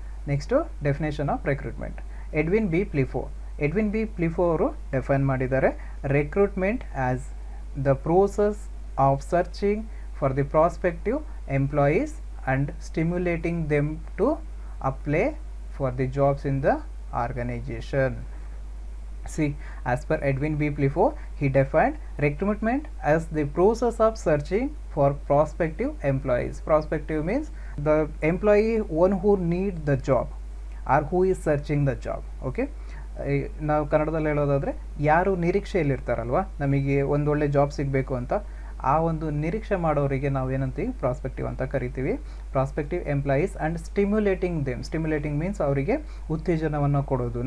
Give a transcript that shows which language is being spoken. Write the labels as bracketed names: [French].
[English] Next definition of recruitment. Edwin B Plifo [Kannada] ಅವರು ಡೆಫೈನ್ ಮಾಡಿದ್ದಾರೆ, [English] Recruitment as the process of searching for the prospective employees and stimulating them to apply for the jobs in the organisation. See, as per Edwin B. Plifo, he defined recruitment as the process of searching for prospective employees. Prospective means the employee one who need the job or who is searching the job. [Kannada] Okay, ನಾವು ಕನ್ನಡದಲ್ಲಿ ಹೇಳೋದಾದರೆ ಯಾರು ನಿರೀಕ್ಷೆಯಲ್ಲಿರ್ತಾರಲ್ವ, ನಮಗೆ ಒಂದೊಳ್ಳೆ job ಸಿಗಬೇಕು ಅಂತ, ಆ ಒಂದು ನಿರೀಕ್ಷೆ ಮಾಡೋರಿಗೆ ನಾವೇನಂತೀವಿ, ಪ್ರಾಸ್ಪೆಕ್ಟಿವ್ ಅಂತ ಕರಿತೀವಿ. [English] prospective employees and stimulating means [Kannada] ಅವರಿಗೆ ಉತ್ತೇಜನವನ್ನು ಕೊಡೋದು.